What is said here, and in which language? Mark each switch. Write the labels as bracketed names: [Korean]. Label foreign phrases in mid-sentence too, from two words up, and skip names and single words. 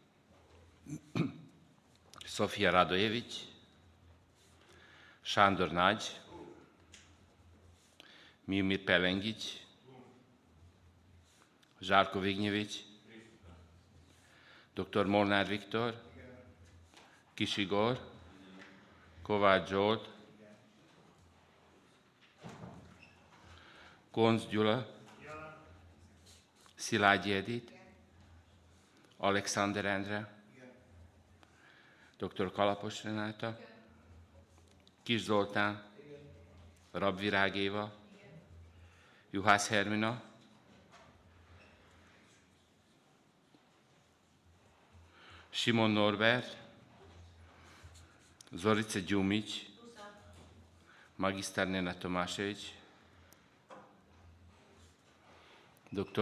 [Serbian] Sofija Radojević, Šandor Nađ, Miomir Pelengić, Žarko Vignjević, dr. Molnar Viktor, Kišigor, Kovač Đorđ, Konc Đula, Szilágyi Edith, Alexander Endre, dr. Kalapos Renáta, Kis Zoltán, Rabvirág Éva, Juhász Hermina, Simon Norbert, Zorica Đumić, magistar Nenad Tomašević, dr.